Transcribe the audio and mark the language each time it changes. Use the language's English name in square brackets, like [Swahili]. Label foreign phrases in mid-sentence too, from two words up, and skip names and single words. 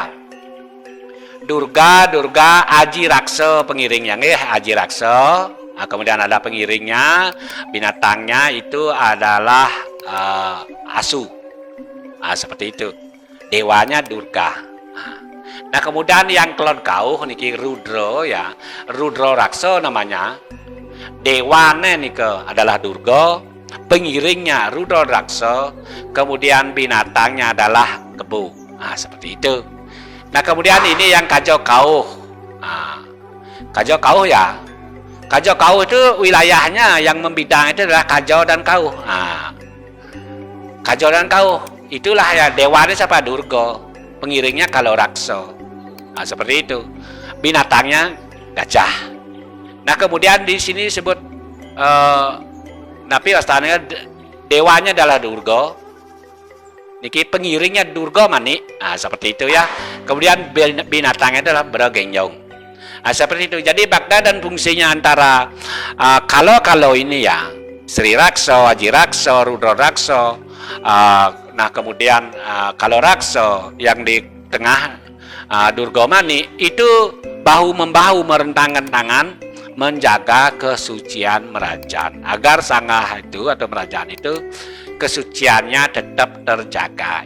[Indonesian] Durga Aji Raksa pengiringnya Aji Raksa. Nah, kemudian ada pengiringnya, binatangnya itu adalah asu. Nah, seperti itu. Dewanya Durga. Nah, kemudian yang [Balinese] kelon kauh niki [Indonesian] Rudra ya. Rudra Raksa namanya. [Balinese] Dewane nika [Indonesian] adalah Durga, pengiringnya Rudra Raksa, kemudian binatangnya adalah kebu. Nah, seperti itu. Nah, kemudian ini yang Kajo Kauh. Nah, Kajo Kauh ya. Kajo Kauh itu wilayahnya yang membidang itu adalah Kajo dan Kauh. Nah, Kajo dan Kauh itulah ya dewanya siapa? Durga. Pengiringnya kalau Raksa. Nah, seperti itu. Binatangnya gajah. Nah, kemudian di sini disebut [Balinese] napi wastananya [Indonesian] dewanya adalah Durga. Niki pengiringnya Durga Mani. Nah, seperti itu ya. Kemudian binatangnya adalah Bragenjong. Nah, seperti itu. Jadi makna dan fungsinya antara kalau ini ya Sri Raksa, Aji Raksa, Rudra Raksa. Nah, kemudian kalau Raksa yang di tengah Durgamani itu bahu-membahu merentangkan tangan menjaga kesucian Merajan agar Sangah itu atau Merajan itu kesuciannya tetap terjaga.